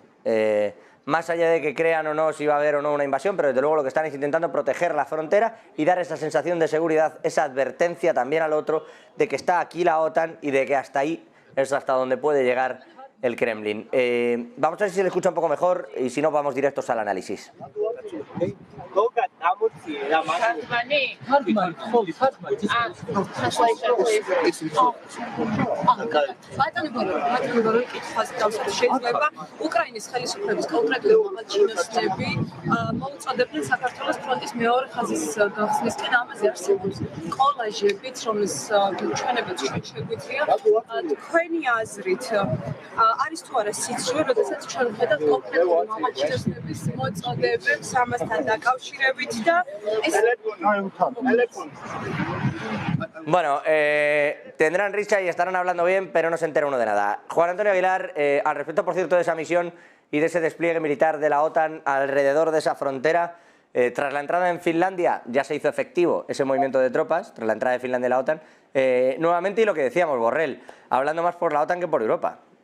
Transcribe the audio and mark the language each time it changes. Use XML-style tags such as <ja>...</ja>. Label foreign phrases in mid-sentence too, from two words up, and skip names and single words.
<es>Más allá de que crean o no si va a haber o no una invasión, pero desde luego lo que están es intentando proteger la frontera y dar esa sensación de seguridad, esa advertencia también al otro de que está aquí la OTAN y de que hasta ahí es hasta donde puede llegar el Kremlin. Vamos a ver si se le escucha un poco mejor y si no vamos directos al análisis.</es> <en>Translation, please.</en> <ka>შეიძლება უკრაინის ხელისუფლების კონკრეტული მაღალჩინოსნები მოუწოდებდნენ საქართველოს ფრონტის მეორე ხაზის გახსნისკენ. ამაზე არსებობს კოლაჟებიც, რომლის ჩვენებაც ჩვენ შეგვიძლია. თქვენი აზრით არის თუ არა სიცრუე, როდესაც ჩვენ ვხედავთ კონკრეტული მაღალჩინოსნების მოწოდებებს ამასთან დაკავშირებით და ეს</ka> <es>Bueno, tendrán risa y estarán hablando bien, pero no se entera uno de nada. Juan Antonio Aguilar, al respecto, por cierto, de esa misión y de ese despliegue militar de la OTAN alrededor de esa frontera, tras la entrada en Finlandia ya se hizo efectivo ese movimiento de tropas, tras la entrada de Finlandia en la OTAN, nuevamente, y lo que decíamos, Borrell, hablando más por la OTAN que por Europa.</es>